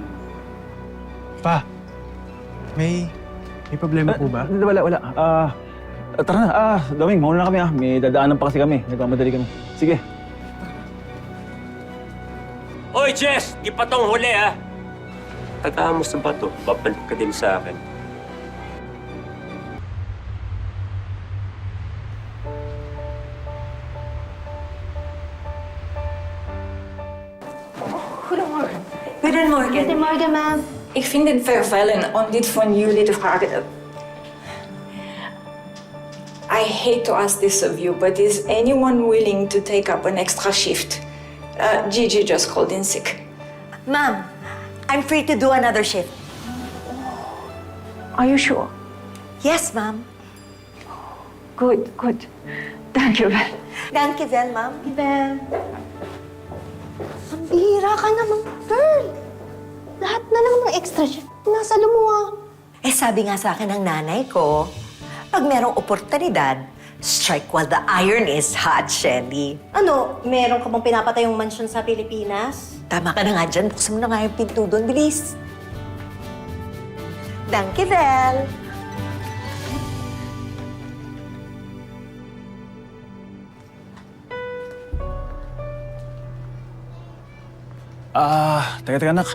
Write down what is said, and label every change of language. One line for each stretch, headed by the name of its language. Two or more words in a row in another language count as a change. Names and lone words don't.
Filipino: Pa, may problema po ba? Wala. Tara na. Domeng, mauna na kami ah. May dadaanan pa kasi kami. Nagmamadali kami. Sige. Hoy, Jess! Di pa tong huli, ha? Tagaan mo sa bato. Babalik ka din sa akin.
Dutch: Goedemorgen. Goedemorgen. Goedemorgen, ma'am. Ik vind het vervelend om dit van jullie te vragen.
English: I hate to ask this of you, but is anyone willing to take up an extra shift? Gigi just called in sick. Ma'am, I'm free to do another shift. Are you sure? Yes, ma'am. Good. Thank you, Val.
Dutch: Danke wel, ma'am.
Filipino: Ang bihira ka naman, girl. Lahat na lang ng extra shift nasa lumuha. Eh, sabi nga sa akin ng nanay ko, pag merong oportunidad,
English: strike while the iron is hot, Shelly.
Filipino: Ano, meron ka bang pinapatayong mansyon sa Pilipinas? Tama ka na nga dyan. Buksan mo na nga yung pinto doon. Bilis. Danke, Vel. Teka, anak.